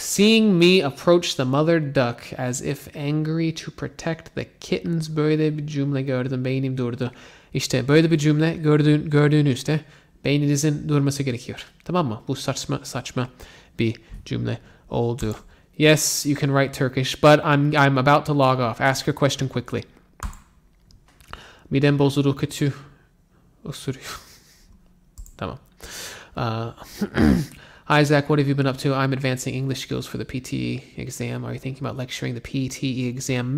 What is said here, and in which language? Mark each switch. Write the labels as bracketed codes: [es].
[en] Seeing me approach the mother duck as if angry to protect the kittens. [tr] Böyle bir cümle gördüm. Beynim durdu. İşte böyle bir cümle gördüğünüzde beyninizin durması gerekiyor. Tamam mı? Bu saçma bir cümle oldu. [en] Yes, you can write Turkish, but I'm about to log off. Ask your question quickly. [tr] Midem bozuldu, kötü osuruyor. Tamam. [en] Hi Zach, what have you been up to? I'm advancing English skills for the PTE exam. Are you thinking about lecturing the PTE exam?